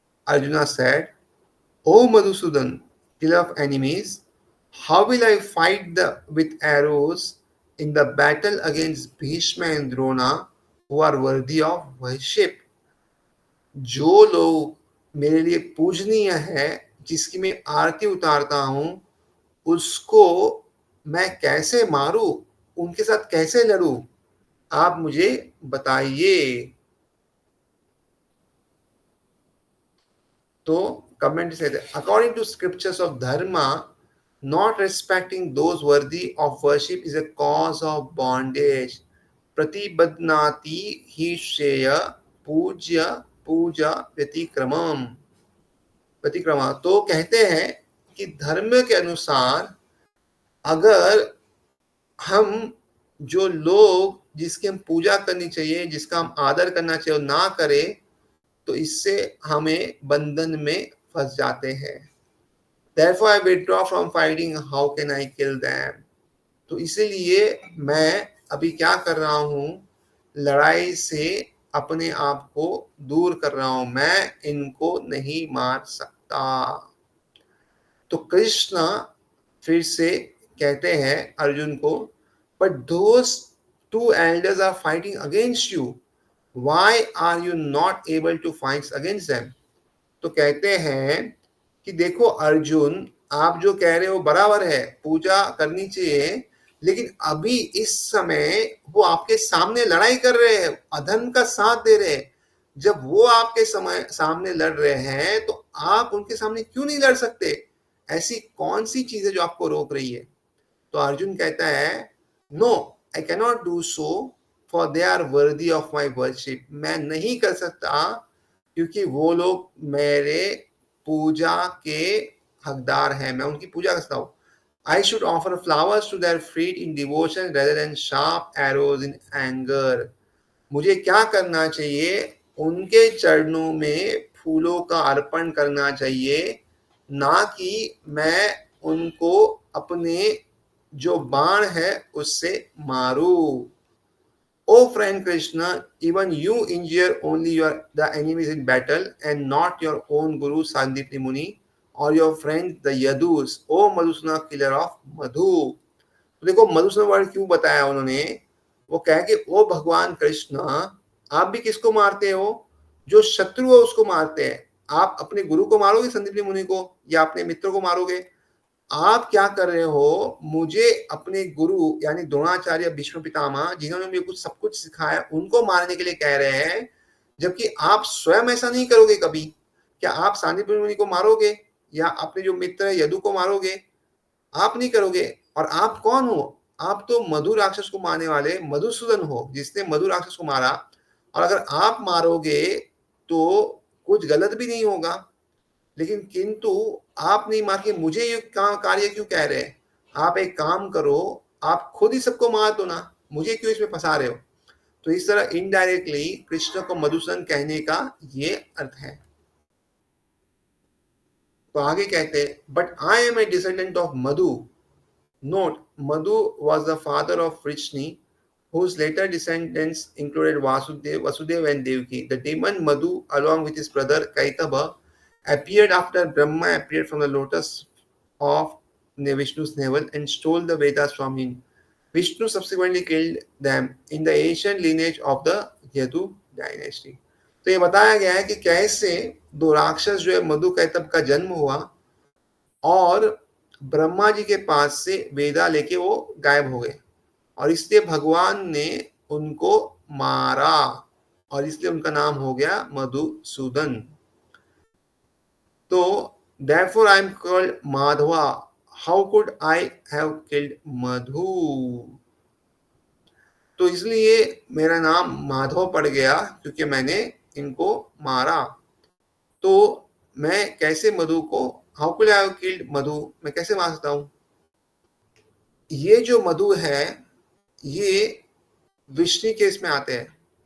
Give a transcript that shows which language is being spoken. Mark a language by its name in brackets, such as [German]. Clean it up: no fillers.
[English] Arjuna said, O Madhusudan, killer of enemies, how will I fight with arrows in the battle against Bhishma and Drona, who are worthy of worship? [Hindi] जो लोग मेरे लिए पूजनीय है, जिसकी मैं आरती उतारता हूं, उसको मैं कैसे मारूं, उनके साथ कैसे लड़ूं, आप मुझे बताइए। तो कमेंट से, [English] According to scriptures of dharma, not respecting those worthy of worship is a cause of bondage। [Sanskrit] प्रतिबद्धनाति ही श्रेय पूज्य पूजा व्यतिक्रमम। [Hindi] व्यतिक्रमा तो कहते हैं कि धर्म के अनुसार अगर हम जो लोग जिसकी हम पूजा करनी चाहिए, जिसका हम आदर करना चाहिए, ना करें, तो इससे हमें बंधन में फंस जाते हैं। [English] Therefore I withdraw from fighting, how can I kill them? [Hindi] तो इसीलिए मैं अभी क्या कर रहा हूँ, लड़ाई से अपने आप को दूर कर रहा हूँ, मैं इनको नहीं मार सकता। तो कृष्ण फिर से कहते हैं अर्जुन को, [English] But those two elders are fighting against you, why are you not able to fight against them. [Hindi] तो कहते हैं कि देखो अर्जुन, आप जो कह रहे हो बराबर है, पूजा करनी चाहिए, लेकिन अभी इस समय वो आपके सामने लड़ाई कर रहे हैं, अधर्म का साथ दे रहे हैं। जब वो आपके समय सामने लड़ रहे हैं तो आप उनके सामने क्यों नहीं लड़ सकते? ऐसी कौन सी चीज है जो आपको रोक रही है? तो अर्जुन कहता है, [English] No I cannot do so, for they are worthy of my worship. [Hindi] मैं नहीं कर सकता क्योंकि वो लोग मेरे पूजा के हकदार हैं, मैं उनकी पूजा करता हूँ। [English] I should offer flowers to their feet in devotion rather than sharp arrows in anger. [Hindi] मुझे क्या करना चाहिए? उनके चरणों में फूलों का अर्पण करना चाहिए, ना कि मैं उनको अपने जो बाण है उससे मारूं। [English] O friend Krishna, even you injure only the enemies in battle and not your own Guru Sandipni Muni or your friend the Yadus, O Madhusuna, killer of Madhu. [Hindi] तो देखो मधुसूदन वर्ड क्यों बताया उन्होंने? वो कह के ओ भगवान कृष्ण, आप भी किसको मारते हो? जो शत्रु है उसको मारते हैं। आप अपने गुरु को मारोगे, संदीपनी मुनि को, या अपने मित्र को मारोगे? आप क्या कर रहे हो? मुझे अपने गुरु यानी द्रोणाचार्य, भीष्म पितामह, जिन्होंने मुझे कुछ सब कुछ सिखाया, उनको मारने के लिए कह रहे हैं, जबकि आप स्वयं ऐसा नहीं करोगे कभी। क्या आप सांदीपनी मुनि को मारोगे या अपने जो मित्र है यदु को मारोगे? आप नहीं करोगे। और आप कौन हो? आप तो मधु राक्षस को मारने वाले मधुसूदन हो, जिसने मधु राक्षस को मारा। और अगर आप मारोगे तो कुछ गलत भी नहीं होगा, लेकिन किंतु आप नहीं मार के मुझे ये कार्य क्यों कह रहे हैं? आप एक काम करो, आप खुद ही सबको मार दो ना, मुझे क्यों इसमें फंसा रहे हो? तो इस तरह इनडायरेक्टली कृष्ण को मधुसूदन कहने का ये अर्थ है। तो आगे कहते हैं, [English] But I am a descendant of Madhu. Note, Madhu was the father of Vrishni, whose later descendants included Vasudeva and Devaki. The demon Madhu, along with his brother Kaitaba, appeared after Brahma appeared from the lotus of Vishnu's navel and stole the Vedas from him. Vishnu subsequently killed them in the ancient lineage of the Yadu dynasty. [Hindi] तो ये बताया गया है कि कैसे दो राक्षस जो है मधु कैतब का जन्म हुआ और ब्रह्मा जी के पास से वेदा लेके वो गायब हो गए, और इसलिए भगवान ने उनको मारा और इसलिए उनका नाम हो गया मधुसूदन। [English] तो therefore I am called Madhava, how could I have killed Madhu? [Hindi] तो इसलिए मेरा नाम माधव पड़ गया क्योंकि मैंने इनको मारा। तो मैं कैसे मधु को, [English] how could I have killed Madhu, [Hindi] मैं कैसे मार सकता हूं? ये जो मधु है ये विष्णु के इसमें आते हैं।